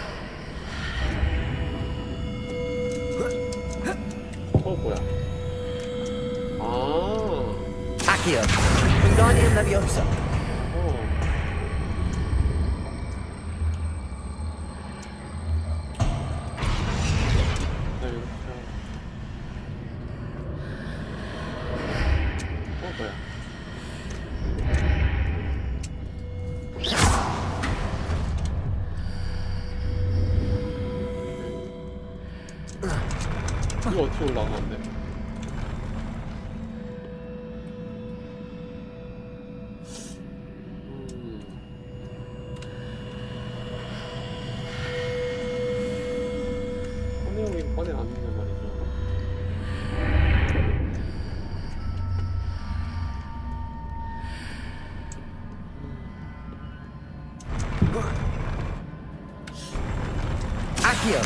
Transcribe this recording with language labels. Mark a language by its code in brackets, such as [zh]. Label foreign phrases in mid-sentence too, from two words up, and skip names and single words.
[ko] 뭐야? 아. Accio. Wingardium Leviosa. 어. 네, 이렇게. 뭐야? 이거 어떻게 올라가는데? 꺼내 오긴 꺼내 안 있는 말이죠. Accio.